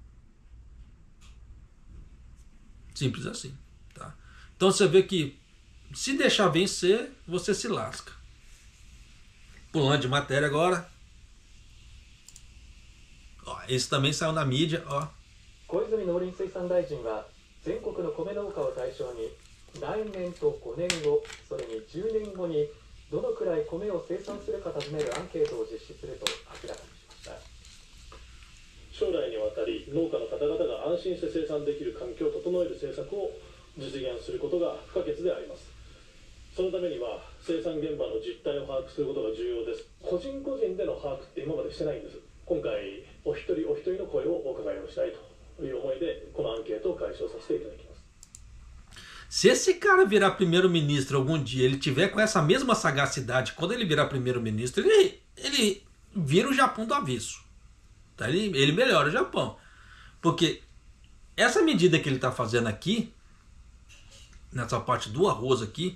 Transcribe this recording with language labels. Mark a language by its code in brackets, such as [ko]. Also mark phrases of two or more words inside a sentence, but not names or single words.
[pt] Simples assim. Tá? Então você vê que se deixar vencer, você se lasca. Pulando de matéria agora. Ó, esse também saiu na mídia. Ó. [ja] 小泉農林水産大臣は全国の米農家を対象に来年と5年後、それに10年後にどのくらい米を生産するか尋ねるアンケートを実施すると明らかにしました。将来にわたり農家の方々が安心して生産できる環境を整える政策を実現することが不可欠であります。そのためには生産現場の実態を把握することが重要です。個人個人での把握って今までしてないんです。今回お一人お一人の声をお伺いをしたいという思いでこのアンケートを開始をさせていただきます。 [pt] Se esse cara virar primeiro-ministro algum dia, ele tiver com essa mesma sagacidade, quando ele virar primeiro-ministro, ele vira o Japão do avesso. Tá? Ele melhora o Japão. Porque essa medida que ele está fazendo aqui, nessa parte do arroz aqui...